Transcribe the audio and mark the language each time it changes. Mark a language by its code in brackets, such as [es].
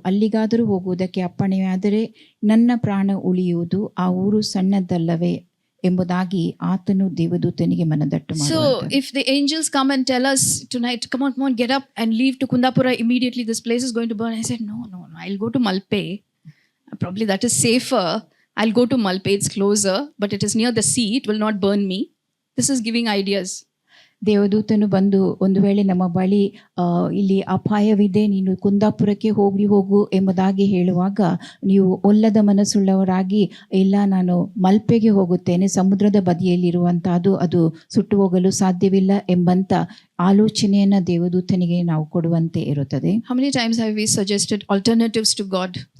[kn] ಅಲ್ಲಿಗಾದರೂ ಹೋಗುವುದಕ್ಕೆ ಅಪ್ಪಣೆಯಾದರೆ ನನ್ನ ಪ್ರಾಣ ಉಳಿಯುವುದು. ಆ ಊರು ಸಣ್ಣದಲ್ಲವೇ ಎಂಬುದಾಗಿ ಆತನು ದೇವದೂತನಿಗೆ ಮನದಟ್ಟು ಮಾಡುತ್ತಾನೆ. [en] So if the angels come and tell us tonight, come on, get up and leave to Kundapura immediately, this place is going to burn. I said, no, I'll go to Malpe. Probably that is safer. I'll go to Malpe, it's closer, but it is near the sea, it will not burn me. This is giving ideas. [kn] ದೇವದೂತನು ಬಂದು ಒಂದು ವೇಳೆ ನಮ್ಮ ಬಳಿ ಇಲ್ಲಿ ಅಪಾಯವಿದೆ, ನೀನು ಕುಂದಾಪುರಕ್ಕೆ ಹೋಗು ಎಂಬುದಾಗಿ ಹೇಳುವಾಗ, ನೀವು ಒಲ್ಲದ ಮನಸ್ಸುಳ್ಳವರಾಗಿ, ಇಲ್ಲ ನಾನು ಮಲ್ಪೆಗೆ ಹೋಗುತ್ತೇನೆ, ಸಮುದ್ರದ ಬದಿಯಲ್ಲಿರುವಂತಹದ್ದು, ಅದು ಸುಟ್ಟು ಹೋಗಲು ಸಾಧ್ಯವಿಲ್ಲ ಎಂಬಂತ ಆಲೋಚನೆಯನ್ನ ದೇವದೂತನಿಗೆ ನಾವು ಕೊಡುವಂತೆ ಇರುತ್ತದೆ. [en] How many times have we suggested alternatives to God?